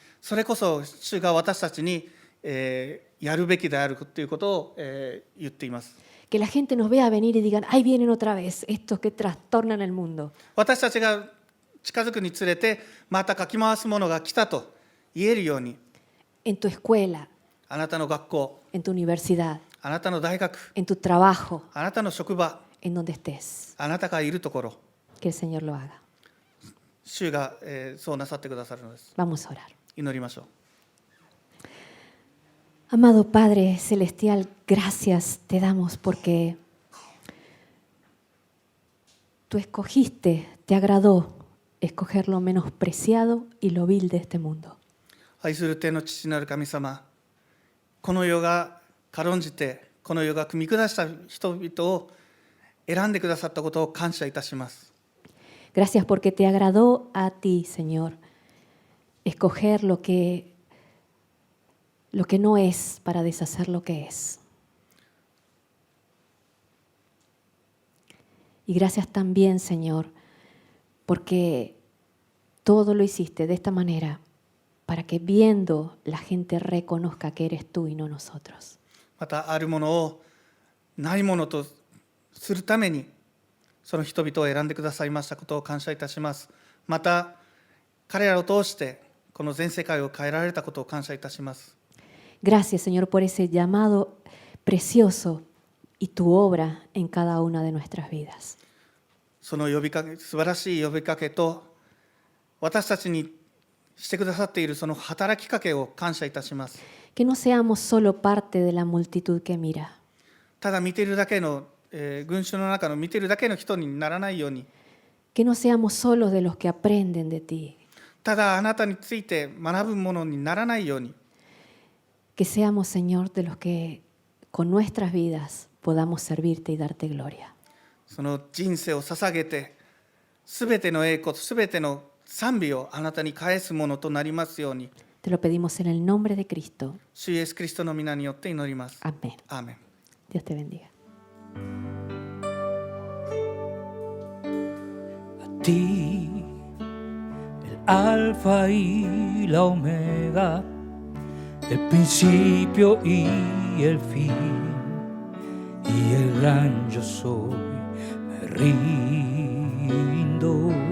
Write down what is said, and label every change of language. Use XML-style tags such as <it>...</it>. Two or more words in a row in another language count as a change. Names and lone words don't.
<ja>それこそ主が私たちに、やるべきであるということを、言っています。</ja> <es>Que la gente nos vea venir y digan, ahí vienen otra vez, estos que trastornan el mundo.</es> <ja>私たちが近づくにつれて、またかき回すものが来たと言えるように、</ja> <es>En tu escuela,</es> <ja>あなたの学校、</ja> <es>en tu universidad,</es> <ja>あなたの大学、</ja> <es>en tu trabajo,</es> <ja>あなたの職場、</ja> <es>en donde estés.</es> <ja>あなたがいるところ、</ja> <es>Que el Señor lo haga.</es> <ja>主が、そうなさってくださるのです。</ja> <es>Vamos a orar.</es> <ja>祈りましょう。</ja> <es>Amado Padre Celestial, gracias te damos porque tú escogiste, te agradó escoger lo menospreciado y lo vil de este mundo.</es> <ja>愛する天の父なる神様、この世が軽んじて、この世が組み下した人々を選んでくださったことを感謝いたします。</ja> <es>Gracias porque te agradó a ti, Señor, escoger lo que no es para deshacer lo que es. Y gracias también, Señor, porque todo lo hiciste de esta manera para que viendo la gente reconozca que eres tú y no nosotros.</es> <ja>またあるものをないものとするためにその人々を選んでくださいましたことを感謝いたします。また彼らを通してこの全世界を変えられたことを感謝いたします。</ja> <es>Gracias, Señor, por ese llamado precioso y tu obra en cada una de nuestras vidas.</es> <ja>その呼びかけ、素晴らしい呼びかけと私たちにしてくださっているその働きかけを感謝いたします。</ja> <es>Que no seamos solo parte de la multitud que mira.</es> <ja>ただ見ているだけの、群衆の中の見ているだけの人にならないように、</ja> <es>Que no seamos solos de los que aprenden de ti.</es> <ja>ただあなたについて学ぶものにならないように、</ja> <es>Que seamos, Señor, de los que con nuestras vidas podamos servirte y darte gloria.</es> <ja>その人生を捧げて、すべての栄光、すべての賛美をあなたに返すものとなりますように、</ja> <es>Te lo pedimos en el nombre de Cristo.</es> <ja>主イエスキリストの皆によって祈ります。</ja> <es>Amén.</es> <ja>アーメン。</ja> <es>Dios te bendiga. A ti, el alfa y la omega, el principio y el fin, y el gran yo soy, me rindo.</es>